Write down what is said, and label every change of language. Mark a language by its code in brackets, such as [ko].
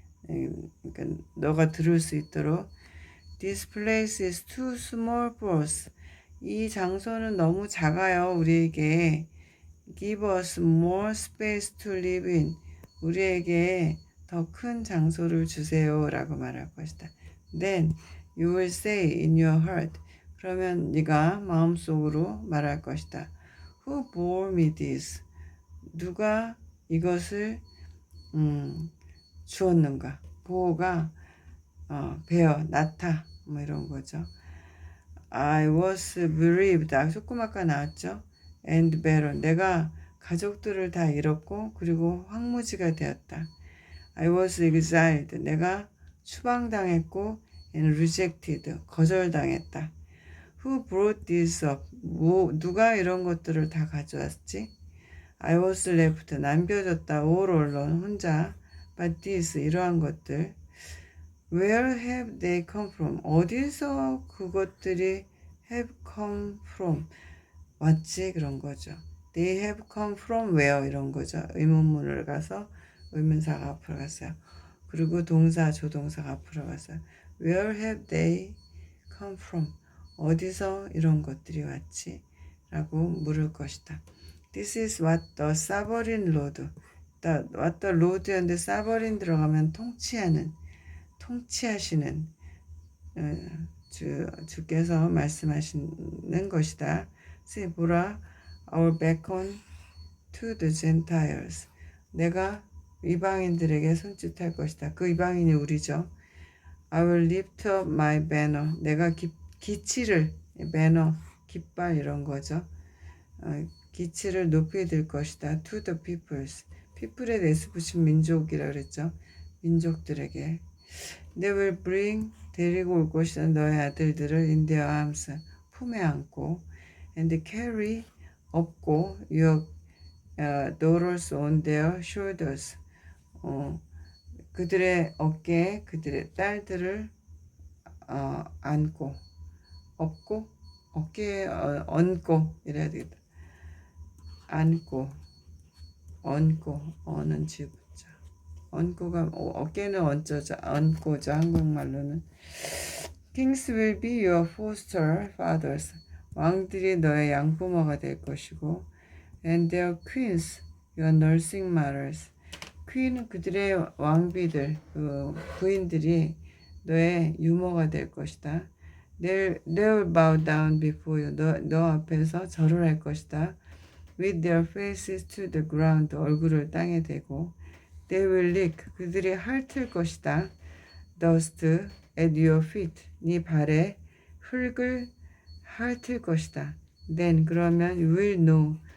[ko] 그러니까 너가 들을 수 있도록. [en] This place is too small for us. [ko] 이 장소는 너무 작아요, 우리에게. [en] Give us more space to live in. [ko] 우리에게 더 큰 장소를 주세요 라고 말할 것이다. [en] Then you will say in your heart. [ko] 그러면 네가 마음속으로 말할 것이다. [en] Who bore me this? [ko] 누가 이것을 주었는가? 보호가 베어, 낳다 뭐 이런 거죠. [en] I was bereaved. [ko] 조금 아까 나왔죠. [en] And barren. [ko] 내가 가족들을 다 잃었고 그리고 황무지가 되었다. [en] I was exiled. [ko] 내가 추방당했고 [en] and rejected. [ko] 거절당했다. [en] Who brought this up? [ko] 누가 이런 것들을 다 가져왔지? [en] I was left, [ko] 남겨졌다, [en] all alone, [ko] 혼자. [en] But this, [ko] 이러한 것들. [en] Where have they come from? [ko] 어디서 그것들이 [en] have come from? [ko] 왔지? 그런 거죠. [en] They have come from where? [ko] 이런 거죠. 의문문을 가서 의문사가 앞으로 갔어요. 그리고 동사, 조동사가 앞으로 갔어요. [en] Where have they come from? [ko] 어디서 이런 것들이 왔지? 라고 물을 것이다. [en] This is what the sovereign lord. what the lord [ko] 였는데 sovereign 들어가면 통치하시는 주께서 말씀하시는 것이다. [en] See, [ko] 보라, [en] I will beckon to the Gentiles. [ko] 내가 이방인들에게 손짓할 것이다. 그 이방인이 우리죠. [en] I will lift up my banner. [ko] 내가 기치를, banner, 깃발 이런 거죠. 기치를 높이 들 것이다. [en] To the peoples. [ko] people에 대해서 붙인 민족이라 그랬죠. 민족들에게. [en] They will bring, [ko] 데리고 올 것이다. 너의 아들들을 [en] in their arms, [ko] 품에 안고, [en] and carry, [ko] 업고, [en] your daughters on their shoulders. [ko] 그들의 어깨에 그들의 딸들을 안고, 업고, 어깨에 얹고 이래야 되겠다. 안고, 어는 지붙자. 얹고가 어깨는 얹고죠. 한국말로는. [en] Kings will be your foster fathers. [ko] 왕들이 너의 양부모가 될 것이고, [en] and their queens, your nursing mothers. [ko] queen은 그들의 왕비들, 부인들이 너의 유모가 될 것이다. [en] They'll bow down before you. [ko] 너 앞에서 절을 할 것이다. [en] With their faces to the ground. [ko] 얼굴을 땅에 대고. [en] They will lick. [ko] 그들이 핥을 것이다. [en] Dust at your feet. [ko] 네 발에 흙을 핥을 것이다. [en] Then [ko] 그러면 [en] you will know.